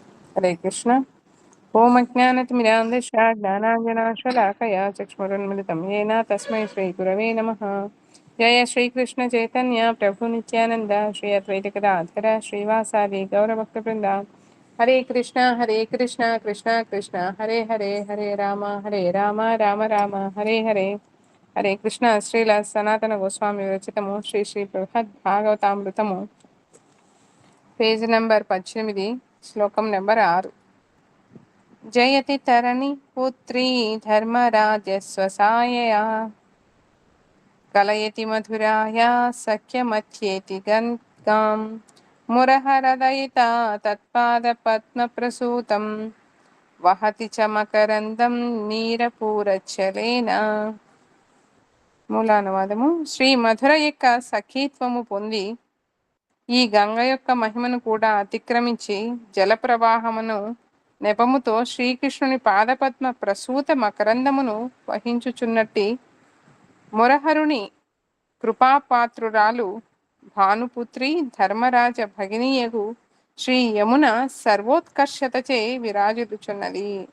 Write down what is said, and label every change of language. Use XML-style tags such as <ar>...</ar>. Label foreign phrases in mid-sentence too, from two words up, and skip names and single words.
<sa>हरे कृष्ण। ओम अज्ञानतिमिरान्धस्य ज्ञानाञ्जनाशलाकया चक्षुरुन्मिलितं येन तस्मै श्रीगुरवे नमः। जय श्रीकृष्ण चैतन्य प्रभु नित्यानंद श्री अद्वैत गदाधर श्रीवासादि गौरभक्तवृंद। हरे कृष्ण कृष्ण कृष्ण हरे हरे, हरे राम राम राम हरे हरे।</sa> <te>హరే కృష్ణ శ్రీల సనాతన గోస్వామి విరచితము శ్రీ శ్రీ బృహద్భాగవతామృతము</te> <en>page number</en> <te>18 శ్లోకం నంబర్ 6।</te> <sa>जयति तरणी पुत्री धर्मराजस्वसायया कलयति मधुराया सख्यमथ्येति गङ्गां मुरहरदयिता तत्पादपद्मप्रसूतं वहति च मकरन्दं नीरपूरच्छलेन।</sa> <te>మూలానువాదము శ్రీ మధుర యొక్క సఖీత్వము పొంది ఈ గంగ యొక్క మహిమను కూడా అతిక్రమించి జలప్రవాహమును నెపముతో శ్రీకృష్ణుని పాదపద్మ ప్రసూత మకరందమును వహించుచున్నట్టి మురహరుని కృపాపాత్రురాలు భానుపుత్రి ధర్మరాజ భగినీయగు శ్రీ యమున సర్వోత్కర్షతచే విరాజిల్లుచున్నది.</te>